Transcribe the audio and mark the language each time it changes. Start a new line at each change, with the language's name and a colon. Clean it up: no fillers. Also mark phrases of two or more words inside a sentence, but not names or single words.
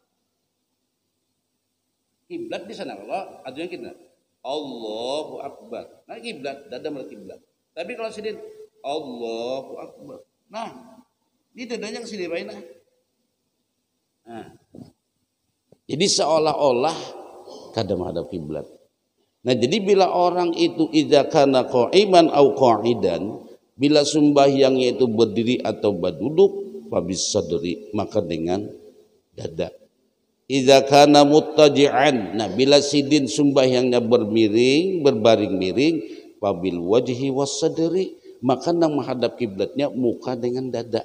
Banjar: Kiblat di sana kalau adunya kita
Arabic: Allahu Akbar.
Banjar: Nah, kiblat dada melihat kiblat. Tapi kalau sidin
Arabic: Allahu Akbar.
Banjar: Nah, ini dadanya ke sini baik nah. Jadi seolah-olah kada menghadap kiblat. Nah, jadi bila orang itu
Arabic: idza kana qa'iman au qa'idan,
Banjar: bila sembahyangnya itu berdiri atau berduduk,
Arabic: fabis sadri,
Banjar: maka dengan dada.
Arabic: Idza kana muttaji'an,
Banjar: nah bila sidin sembahyangnya bermiring, berbaring miring,
Arabic: fabil wajhi was sadri,
Banjar: maka nang menghadap kiblatnya muka dengan dada.